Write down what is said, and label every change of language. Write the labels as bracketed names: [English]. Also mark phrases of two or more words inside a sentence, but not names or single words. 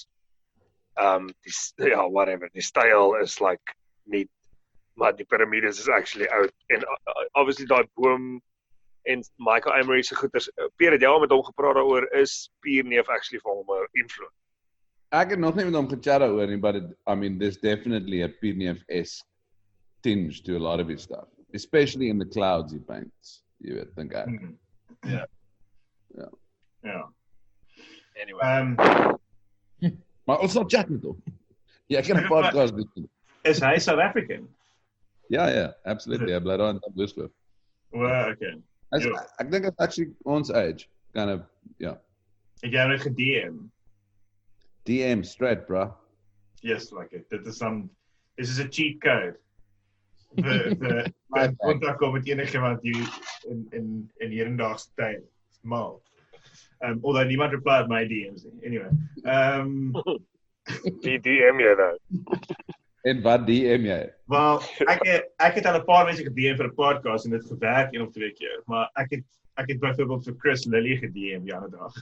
[English] Whatever. [Afrikaans] Die styl is like nuut, maar die piramides is actually oud. En obviously daai boom en Michael Emery se goeters. Pierre het jy al met hom gepraat daaroor, is Pierre neef actually vir hom 'n invloed? Ek het nog nie met hom gechat oor nie, [English] but there's definitely a PDF-esque tinge to a lot of his stuff, especially in the clouds he paints. You [Afrikaans] weet, dink ek. Ja. Anyway. Maar ons sal chat met hom. Ja, ek kan 'n podcast doen. Is hy South African? Ja, absolutely. Hy bly daar in Louisville. [English] Well, okay. [Afrikaans] Ek dink [English] it's actually [Afrikaans] ons age, [English] kind of, [Afrikaans] ja. Het jy net gedm? [English] DM straight, bro. Yes, like it. This is a cheat code. [Afrikaans] The kontak kom met enigiemand hier in hedendaagse tyd. Mal. Although niemand replied my DMs nie. Anyway. Die DM jy nou. En wat DM jy? Wel, ek het al 'n paar mense gedm vir 'n podcast en dit gewerk 1 of 2 keer, maar ek het byvoorbeeld vir Chris Lilly gedm die ander dag.